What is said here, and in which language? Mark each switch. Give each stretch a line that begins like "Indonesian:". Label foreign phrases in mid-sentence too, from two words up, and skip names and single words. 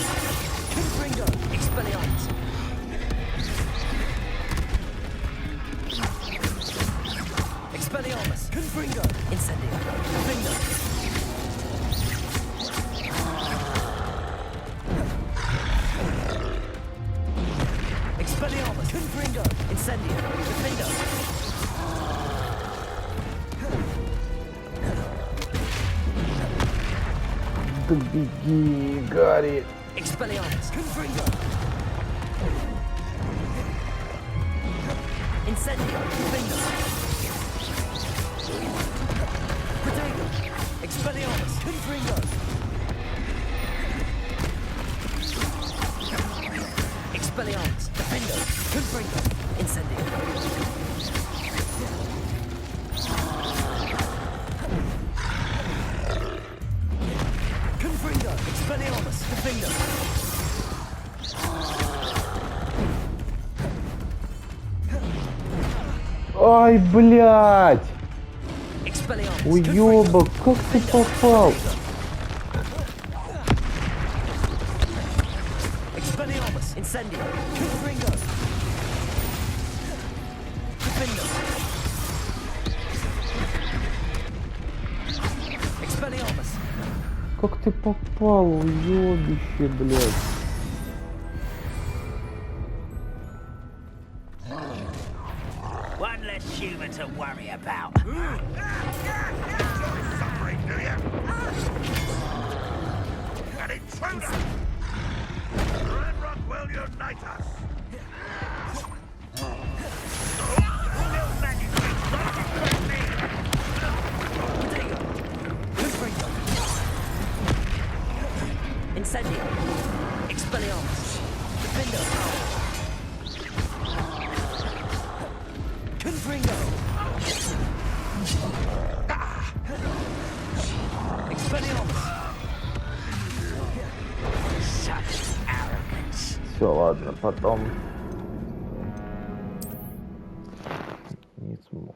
English: Confringo. Expelliarmus. Expelliarmus. Confringo. Incendio. Defender. Expelliarmus. Confringo. Incendio. Defender.
Russian: Да беги, Гарри.
English: Expelliarmus. Confringo. Incendio. Defender. Protego. Expelliarmus. Confringo. Expelliarmus. Defender. Confringo. Incendio. Confringo. Expelliarmus. Defender.
Russian: Ай, блядь!
English: Expelliarmus.
Russian: Уёбок, как ты попал?
English: Expelliarmus. Incendio. Confringo. Defender. Expelliarmus.
Russian: Как ты попал, уёбище, блядь?
English: One less human to worry about. Suffering, do you? An intruder! Ranrock will unite us! No manuscript, don't distract me! Confringo. Incendio. Expelliarmus. Defender. Confringo. Expelliarmus! Such arrogance.
Russian: Все, ладно, потом. Не смог.